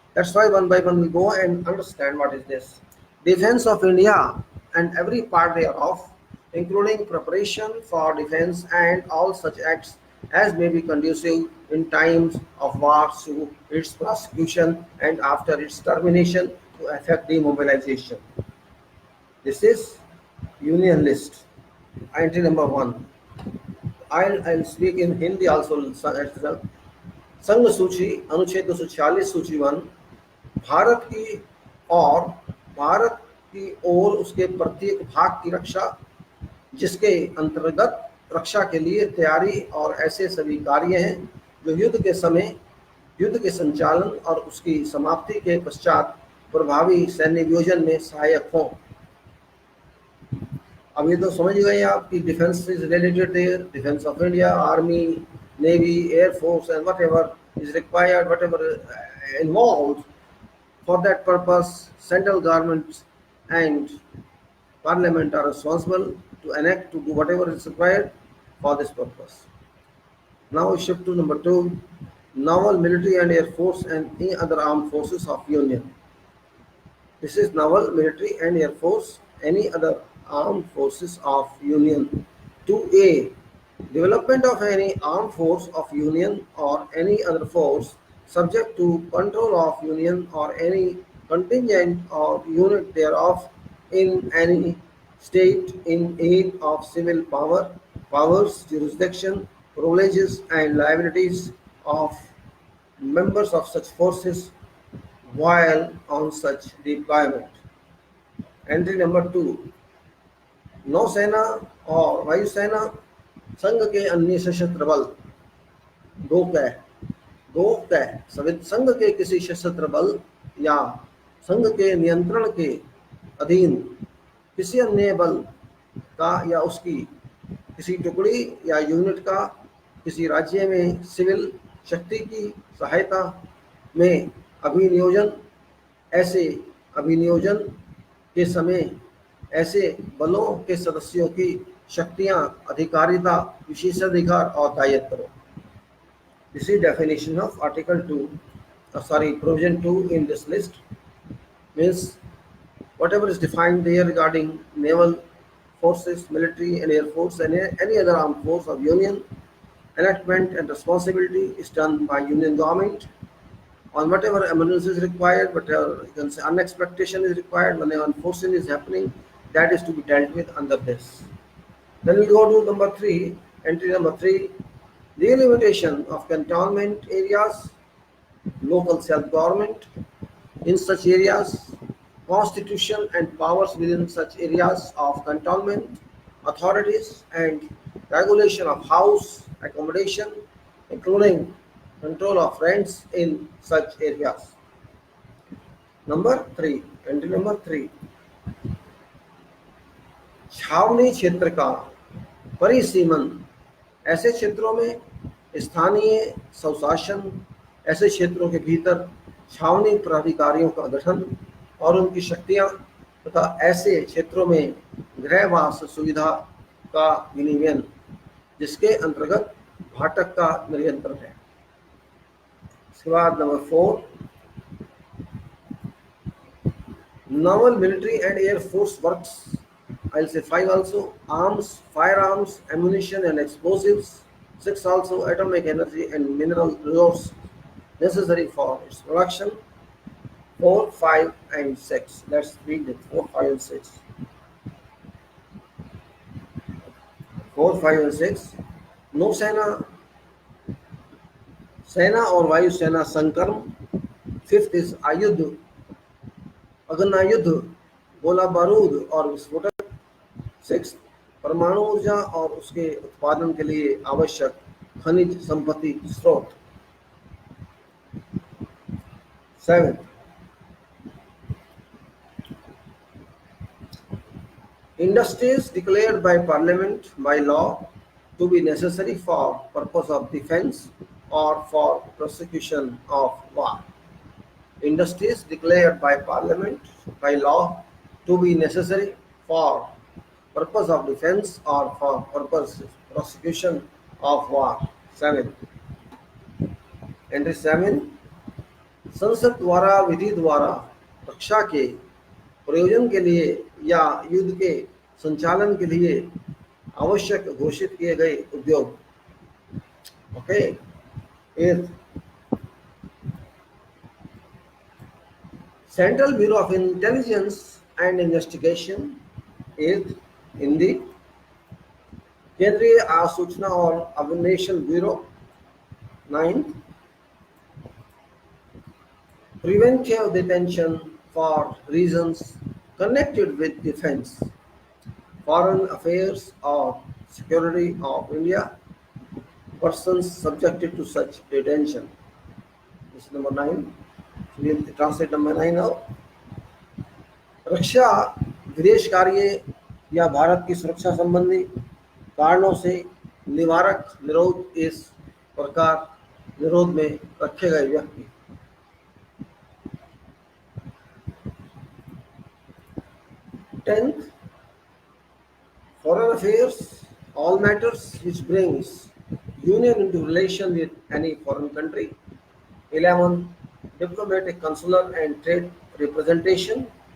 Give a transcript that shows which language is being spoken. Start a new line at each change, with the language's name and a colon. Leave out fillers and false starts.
English: That's why one by one we go and understand what is this. Defense of India and every part thereof, including preparation for defense and all such acts as may be conducive in times of war to its prosecution and after its termination to effect demobilization. This is Union list. Entry number one. I'll speak in Hindi also as well.
Hindi: संघ सूची अनुच्छेद 246 सूची 1 भारत की और भारत की ओर उसके प्रत्येक भाग की रक्षा जिसके अंतर्गत रक्षा के लिए तैयारी और ऐसे सभी कार्य हैं जो युद्ध के समय युद्ध के संचालन और उसकी समाप्ति के पश्चात प्रभावी सैन्य नियोजन में सहायक हों। अब ये तो समझ गए आप कि
English: Defence is related there, defence of India, army, navy, air force and whatever is required, whatever involved. For that purpose, central governments and parliament are responsible to enact, to do whatever is required for this purpose. Now we shift to number 2, naval, military and air force and any other armed forces of union. This is naval, military and air force, any other armed forces of union. 2A, development of any armed force of union or any other force subject to control of union or any contingent or unit thereof in any state in aid of civil powers, jurisdiction, privileges and liabilities of members of such forces while on such deployment. Entry number 2,
Hindi: नौसेना और वायुसेना, संघ के अन्य सशस्त्र बल, दो कै संघ के किसी सशस्त्र बल या संघ के नियंत्रण के अधीन किसी अन्य बल का या उसकी किसी टुकड़ी या यूनिट का किसी राज्य में सिविल शक्ति की सहायता में अभिनियोजन, ऐसे अभिनियोजन के समय ऐसे बलों के सदस्यों की शक्तियां, अधिकारिता, विशेषाधिकार और दायित्व.
English: This is definition of Article 2, Provision 2 in this list. Means whatever is defined there regarding naval forces, military and air force and any other armed force of union, enactment and responsibility is done by union government. On whatever emergency is required, whatever you can say unexpectation is required, when unforeseen is happening, that is to be dealt with under this. Then we go to number 3, entry number 3, delimitation of cantonment areas, local self-government in such areas, constitution and powers within such areas of cantonment, authorities and regulation of house accommodation, including control of rents in such areas. Number 3, entry number 3,
Hindi: छावनी क्षेत्र का परिसीमन, ऐसे क्षेत्रों में स्थानीय स्वशासन, ऐसे क्षेत्रों के भीतर छावनी प्राधिकारियों का गठन और उनकी शक्तियां तथा ऐसे क्षेत्रों में गृहवास सुविधा का विनियमन जिसके अंतर्गत भाटक का नियंत्रण है. इसके बाद number 4,
English: naval, military and air force works. I'll say 5 also, arms, firearms, ammunition and explosives. 6 also, atomic energy and mineral resources necessary for its production. 4, 5 and 6. Let's read it. 4, 5 and 6. 4, 5 and 6.
Hindi: नौसेना, सेना और वायुसेना संकर्म.
English: 5th is
Hindi: आयुध, अग्नायुध, गोला बारूद और विस्फोटक. 6th, परमाणु ऊर्जा और उसके उत्पादन के लिए आवश्यक खनिज संपत्ति स्रोत.
English: 7th, industries declared by parliament by law to be necessary for purpose of defense or for prosecution of war. industries declared by parliament by law to be necessary for purpose of defense or for purpose prosecution of war. 7. Entry 7.
Hindi: संसद द्वारा विधि द्वारा रक्षा के प्रयोजन के लिए या युद्ध के संचालन के लिए आवश्यक घोषित किए गए उद्योग. Okay. 8.
English: Central bureau of intelligence and investigation.
Hindi: 8. Hindi. केंद्रीय सूचना और अन्वेषण bureau. 9.
English: Preventive detention for reasons connected with defense, foreign affairs or security of India, persons subjected to such detention. This is number 9. We'll translate number 9 now.
Hindi: रक्षा विदेश कार्य या भारत की सुरक्षा संबंधी कारणों से निवारक निरोध इस प्रकार निरोध में रखे गए व्यक्ति.
English: 10th, foreign affairs, all matters which brings union into relation with any foreign country. 11, diplomatic, consular and trade representation.